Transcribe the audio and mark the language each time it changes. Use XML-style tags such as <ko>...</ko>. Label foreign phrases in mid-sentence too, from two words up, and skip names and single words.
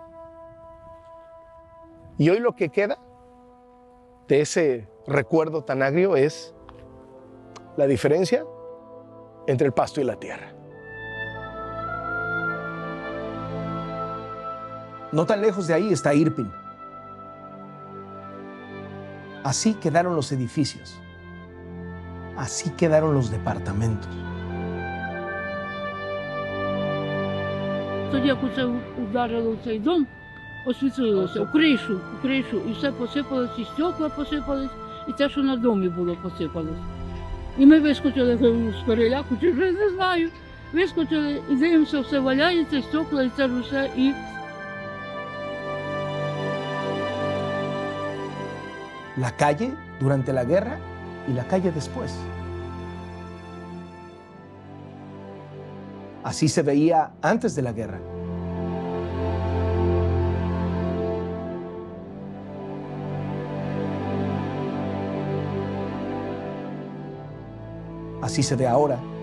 <es>Y hoy lo que queda de ese recuerdo tan agrio es la diferencia entre el pasto y la tierra. No tan lejos de ahí está Irpin. Así quedaron los edificios. Así quedaron los departamentos.</es> <uk>Тоді, як оце ударило в цей дом, освітлилося у кришу, і все посипалось, і стекла посипались, і те, що на домі було, посипалось. І ми вискочили з переляку, чи вже не знаю, вискочили і дивимося, все валяється, і стекла, і це ж усе, і...</uk> <es>La calle durante la guerra y la calle después. Así se veía antes de la guerra. Así se ve ahora.</es>